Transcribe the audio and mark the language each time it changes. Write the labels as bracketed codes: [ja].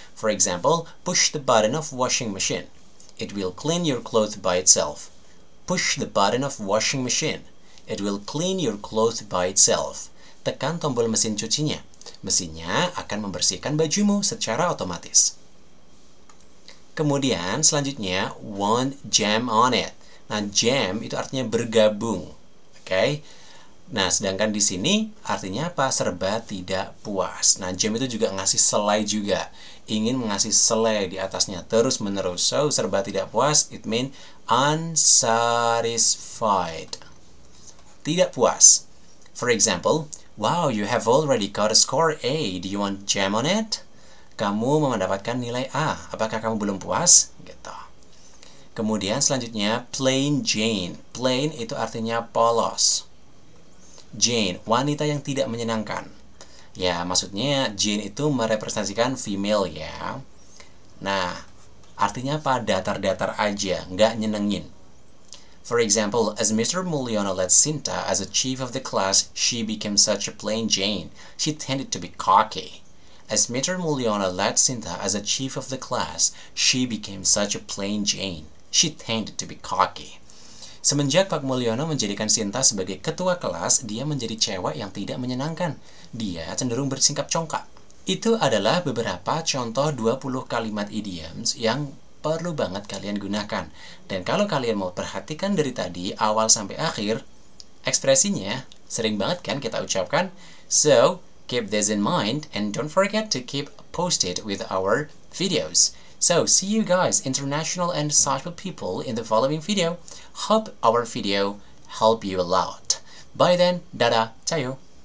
[en] For example, push the button of washing machine. It will clean your clothes by itself. Push the button of washing machine. It will clean your clothes by itself. [id] Tekan tombol mesin cucinya. Mesinnya akan membersihkan bajumu secara otomatis. Kemudian selanjutnya, won't jam on it. Nah, jam itu artinya bergabung. Oke. Nah, sedangkan di sini artinya apa? Serba tidak puas. Nah, jam itu juga ngasih selai juga. Ingin mengasih selai di atasnya terus-menerus. So, serba tidak puas, [en] it mean unsatisfied. [id] Tidak puas. [en] For example, wow, you have already got a score A. Do you want jam on it? [id] Kamu mendapatkan nilai A. Apakah kamu belum puas? Gitu. Kemudian selanjutnya, plain Jane. Plain itu artinya polos. Jane, wanita yang tidak menyenangkan. Ya, maksudnya Jane itu merepresentasikan female ya. Nah, artinya apa? Datar-datar aja, nggak nyenengin. [en] For example, as Mr. Mulyono led Sinta as a chief of the class, she became such a plain Jane. She tended to be cocky. As Mr. Mulyono led Sinta as a chief of the class, she became such a plain Jane. She tended to be cocky. [id] Semenjak Pak Mulyono menjadikan Sinta sebagai ketua kelas, dia menjadi cewek yang tidak menyenangkan. Dia cenderung bersikap congkak. Itu adalah beberapa contoh 20 kalimat idioms yang perlu banget kalian gunakan. Dan kalau kalian mau perhatikan dari tadi, awal sampai akhir, ekspresinya sering banget kan kita ucapkan. [en] So, keep this in mind and don't forget to keep posted with our videos. So, see you guys, international and Sajput people, in the following video. Hope our video helped you a lot. Bye then, [id] dadah, [en] cayo.